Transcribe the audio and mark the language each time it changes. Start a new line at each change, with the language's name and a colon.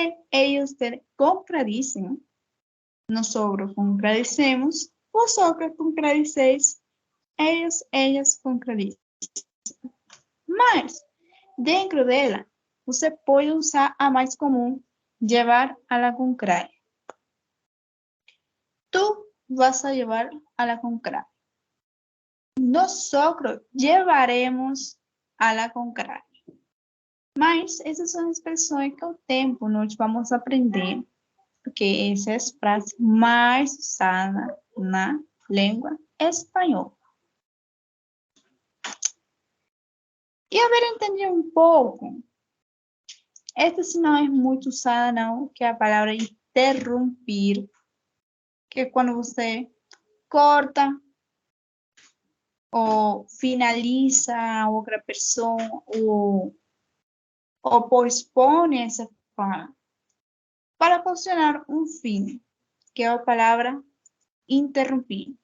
Spanish: Ellos te contradicen. Nosotros contradicemos. Vosotros contradiceis. Ellos, ellas contradicen.
Portuguese: Mas, dentro dela, você pode usar a mais comum,
Spanish: llevar a la contraria. Tú vas a llevar a la contraria. Nosotros llevaremos a la contraria.
Portuguese: Mas essas são expressões que ao tempo nós vamos aprender, porque essa é a frase mais usada na língua espanhola. E a ver, entender um pouco. Esta se não é muito usada, não, que é a palavra interromper, que é quando você corta ou finaliza a outra pessoa, ou pospone essa fala para funcionar um fim, que é a palavra interromper.